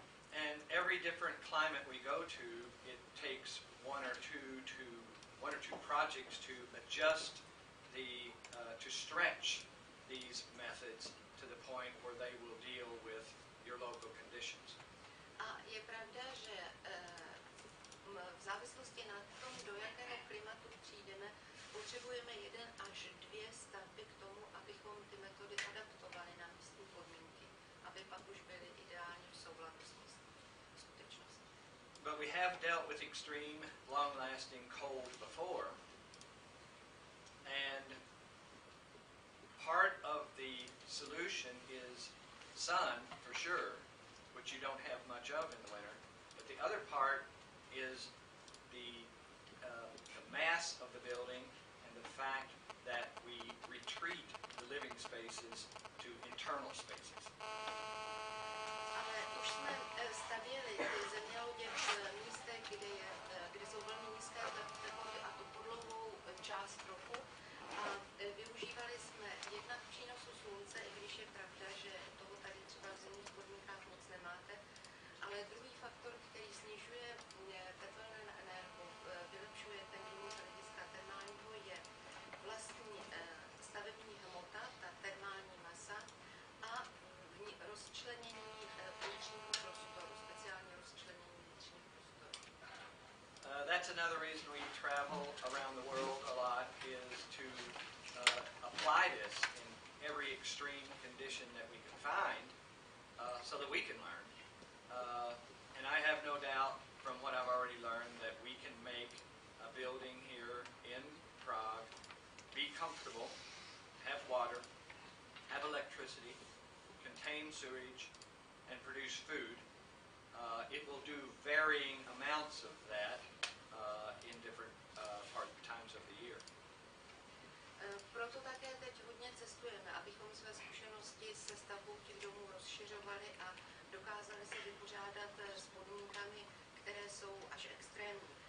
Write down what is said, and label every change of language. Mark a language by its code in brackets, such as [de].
[en] And every different climate we go to, it takes one or two projects to adjust to stretch these methods to the point where they will deal with your local conditions. [cs] A je pravda, že v závislosti na tom, do jakého klimatu přijdeme, potřebujeme 1 až 2 stavby k tomu, abychom ty metody adaptovali na místní podmínky, aby pak už byly ideálně v souladu s skutečností. [en] But we have dealt with extreme, long-lasting cold before, and part of the solution is sun, for sure, which you don't have much of in the winter, but the other part is the mass of the building and the fact that we retreat the living spaces to internal spaces. [cs] Ale už jsme stavěli ty zemělodě v místech, kde jsou velmi nízké teploty a to po dlouhou část roku. A využívali jsme jednak přínosu slunce, i když je pravda, že toho tady třeba v zimních podmínkách moc nemáte. Ale druhý faktor, který snižuje tepelné nebo vylepšuje ten vývoj z hlediska termálního, je vlastní stavební hmota, ta termální masa a rozčlenění vnitřního prostoru, speciálně rozčlenění vnitřního prostoru. [en] That's another reason we travel around the world a lot, is to apply this in every extreme condition that we can find, so that we can learn. And I have no doubt from what I've already learned that we can make a building here in Prague be comfortable, have water, have electricity, contain sewage, and produce food. It will do varying amounts of that in different times of the year. [cs] Proto také teď hodně cestujeme, abychom své zkušenosti se stavbou těch domů rozšiřovali a dokázali se vypořádat s podmínkami, které jsou až extrémní.